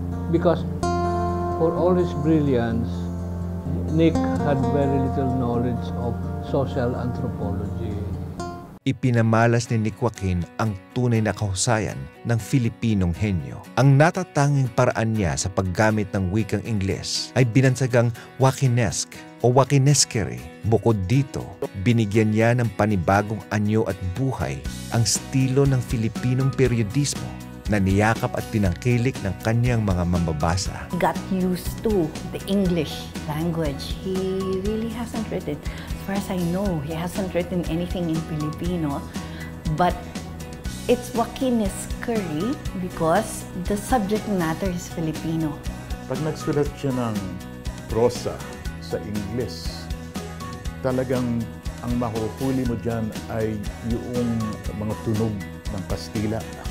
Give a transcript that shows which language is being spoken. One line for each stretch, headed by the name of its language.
English: Because for all his brilliance, Nick had very little knowledge of social anthropology.
Filipino: Ipinamalas ni Nick Joaquin ang tunay na kahusayan ng Filipinong henyo. Ang natatanging paraan niya sa paggamit ng wikang Ingles ay binansagang Joaquinesque o Joaquinesquerie. Bukod dito, binigyan niya ng panibagong anyo at buhay ang estilo ng Filipinong periodismo na niyakap at tinangkilik ng kanyang mga mambabasa.
English: Got used to the English language. He really hasn't written, as far as I know, he hasn't written anything in Filipino, but it's Joaquinesquerie because the subject matter is Filipino.
Filipino: Pag nagsulat siya ng prosa sa Ingles, talagang ang mahuhuli mo dyan ay yung mga tunog ng Kastila.